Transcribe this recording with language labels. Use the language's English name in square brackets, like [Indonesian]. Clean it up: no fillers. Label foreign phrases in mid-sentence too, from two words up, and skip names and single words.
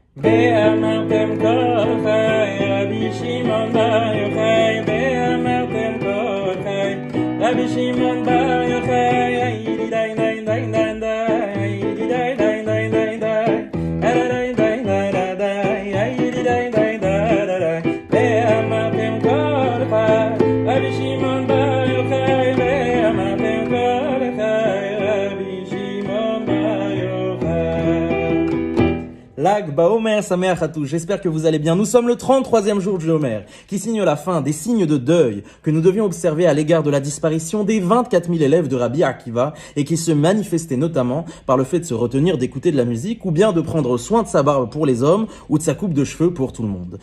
[Hebrew] ואמרתם כל חי, רבי שמעון בר יוחאי, ואמרתם כל חי, רבי שמעון בר יוחאי, היידי די די די די די, היידי די די די די די, די די די די די, היידי די די די די, ואמרתם כל חי, רבי שמעון בר יוחאי, ואמרתם כל חי, רבי שמעון בר יוחאי. ל"ג בעומר שמח [French] à tous, j'espère que vous allez bien. Nous sommes le 33e jour du Homer, qui signe la fin des signes de deuil que nous devions observer à l'égard de la disparition des 24 000 élèves de Rabbi Akiva et qui se manifestaient notamment par le fait de se retenir d'écouter de la musique ou bien de prendre soin de sa barbe pour les hommes ou de sa coupe de cheveux pour tout le monde.